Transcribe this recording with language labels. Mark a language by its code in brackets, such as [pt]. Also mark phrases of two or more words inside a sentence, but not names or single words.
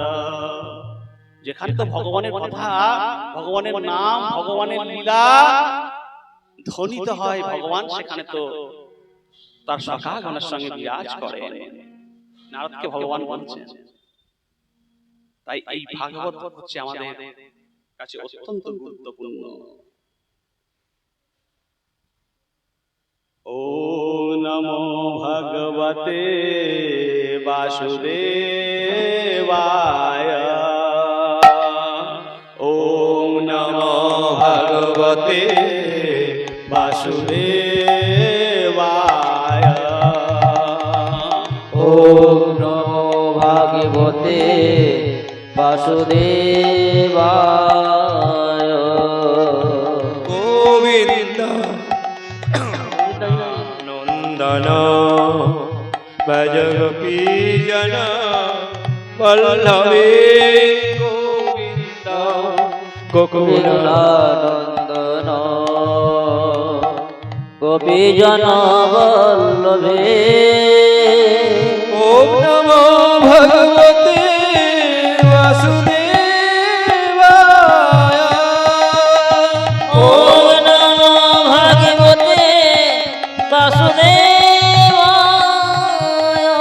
[bn] যেখানে তো ভগবানের কথা, ভগবানের নাম, ভগবানের লীলা ধ্বনিত হয়, ভগবান সেখানে তো তার সখাগণের সঙ্গে বিরাজ করেন। নারদকে ভগবান বলছেন। তাই এই ভাগবত হচ্ছে আমাদের কাছে অত্যন্ত গুরুত্বপূর্ণ। [sa] ও নমো ভগবতে বাসুদেবায়, ওম নমো ভগবতে বাসুদেবায়, ওম নমো ভগবতে বাসুদেবায়। গোবিন্দ নন্দন ভজ গোপীজন বল্লভে, গোবিন্দ বিমলানন্দন গোপীজন বল্লভে ওম নমো ভগবতে বাসুদেবায় ওম নমো ভগবতে বাসুদেবায়